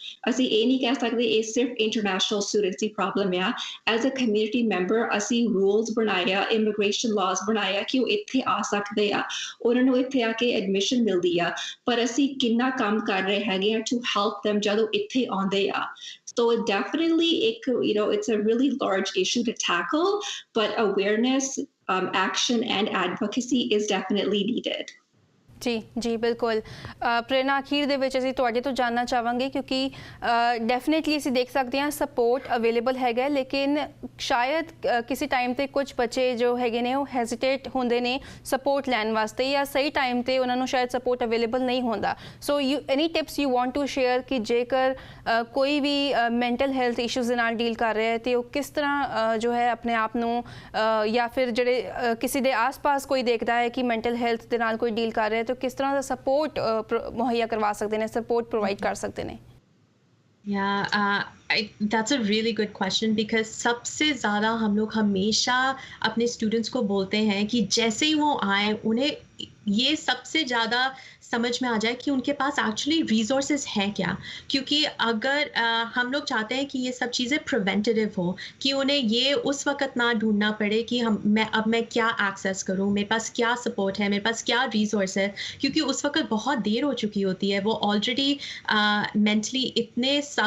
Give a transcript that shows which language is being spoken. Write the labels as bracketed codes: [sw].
[pa] ਅਸੀਂ ਇਹ ਨਹੀਂ ਕਹਿ ਸਕਦੇ ਇਹ ਸਿਰਫ ਇੰਟਰਨੈਸ਼ਨਲ ਸਟੂਡੈਂਟਸ ਦੀ ਪ੍ਰੋਬਲਮ ਆ। ਐਜ਼ ਅ ਕਮਿਊਨਿਟੀ ਮੈਂਬਰ ਅਸੀਂ ਰੂਲਸ ਬਣਾਏ ਆ, ਇਮੀਗ੍ਰੇਸ਼ਨ ਲਾਜ਼ ਬਣਾਏ ਆ ਕਿ ਉਹ ਇੱਥੇ ਆ ਸਕਦੇ ਆ, ਉਹਨਾਂ ਨੂੰ ਇੱਥੇ ਆ ਕੇ ਐਡਮਿਸ਼ਨ ਮਿਲਦੀ ਆ, ਪਰ ਅਸੀਂ ਕਿੰਨਾ ਕੰਮ ਕਰ ਰਹੇ ਹੈਗੇ ਆ ਟੂ ਹੈਲਪ them ਜਦੋਂ ਇੱਥੇ ਆਉਂਦੇ ਆ। [en] So definitely it's a really large issue to tackle, but awareness, action and advocacy is definitely needed. [pa] ਜੀ ਬਿਲਕੁਲ ਪ੍ਰੇਰਨਾ ਅਖੀਰ ਦੇ ਵਿੱਚ ਅਸੀਂ ਤੁਹਾਡੇ ਤੋਂ ਜਾਨਣਾ ਚਾਹਾਂਗੇ ਕਿਉਂਕਿ ਡੈਫੀਨੇਟਲੀ ਅਸੀਂ ਦੇਖ ਸਕਦੇ ਹਾਂ ਸਪੋਰਟ ਅਵੇਲੇਬਲ ਹੈਗਾ ਲੇਕਿਨ ਸ਼ਾਇਦ ਕਿਸੇ ਟਾਈਮ ਤੇ ਕੁਝ ਬੱਚੇ ਜੋ ਹੈਗੇ ਨੇ ਉਹ ਹੈਜ਼ਿਟੇਟ ਹੁੰਦੇ ਨੇ ਸਪੋਰਟ ਲੈਣ ਵਾਸਤੇ ਜਾਂ ਸਹੀ ਟਾਈਮ ਤੇ ਉਹਨਾਂ ਨੂੰ ਸ਼ਾਇਦ ਸਪੋਰਟ ਅਵੇਲੇਬਲ ਨਹੀਂ ਹੁੰਦਾ [en] so any tips you want to share [pa] ਕਿ ਜੇਕਰ ਕੋਈ ਵੀ ਮੈਂਟਲ ਹੈਲਥ ਇਸ਼ੂਜ਼ ਦੇ ਨਾਲ ਡੀਲ ਕਰ ਰਿਹਾ ਹੈ ਤੇ ਉਹ ਕਿਸ ਤਰ੍ਹਾਂ ਜੋ ਹੈ ਆਪਣੇ ਆਪ ਨੂੰ ਜਾਂ ਫਿਰ ਜਿਹੜੇ ਕਿਸੇ ਦੇ ਆਸ-ਪਾਸ ਕੋਈ ਦੇਖਦਾ ਹੈ ਕਿ ਮੈਂਟਲ ਹੈਲਥ ਦੇ ਨਾਲ ਕੋਈ ਡੀਲ ਕਰ ਰਿਹਾ ਹੈ [hi] तो किस तरह का सपोर्ट मुहैया करवा सकते हैं [pa] सपोर्ट प्रोवाइड कर सकते हैं [en] That's a really good question because [hi] सबसे ज़्यादा हम लोग हमेशा अपने स्टूडेंट्स को बोलते हैं कि जैसे ही वो आए उन्हें ये सबसे ज़्यादा समझ में आ जाए कि उनके पास एक्चुअली रिसोर्सेज हैं क्या क्योंकि अगर हम लोग चाहते हैं कि ये सब चीज़ें प्रिवेंटिव हो कि उन्हें ये उस वक्त ना ढूंढना पड़े कि मैं क्या एक्सेस करूँ मेरे पास क्या सपोर्ट है मेरे पास क्या रिसोर्स है क्योंकि उस वक्त बहुत देर हो चुकी होती है वो ऑलरेडी मेंटली इतने